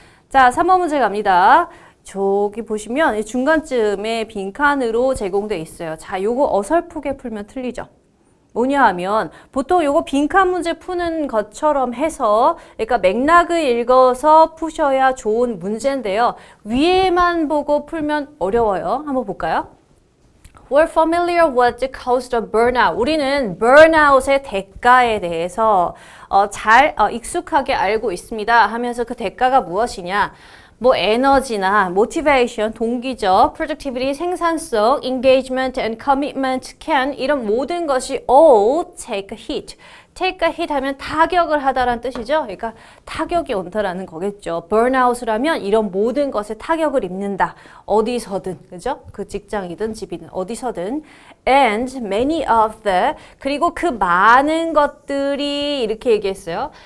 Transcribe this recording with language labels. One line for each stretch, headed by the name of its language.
Korean: 자, 3번 문제 갑니다. 저기 보시면 중간쯤에 빈칸으로 제공되어 있어요. 자, 요거 어설프게 풀면 틀리죠. 뭐냐 하면 보통 요거 빈칸 문제 푸는 것처럼 해서 그러니까 맥락을 읽어서 푸셔야 좋은 문제인데요. 위에만 보고 풀면 어려워요. 한번 볼까요?
English: We're familiar with the cost of burnout.
Korean: 우리는 burnout의 대가에 대해서 잘 익숙하게 알고 있습니다 하면서 그 대가가 무엇이냐? 뭐 에너지나
English: motivation,
Korean: 동기적,
English: productivity,
Korean: 생산성,
English: engagement and commitment can
Korean: 이런 모든 것이
English: all take a hit.
Korean: take a hit 하면 타격을 하다라는 뜻이죠. 그러니까 타격이 온다라는 거겠죠. burnout이라면 이런 모든 것에 타격을 입는다. 어디서든, 그죠? 그 직장이든 집이든 어디서든.
English: And many of the
Korean: 그리고 그 많은 것들이 이렇게 얘기했어요.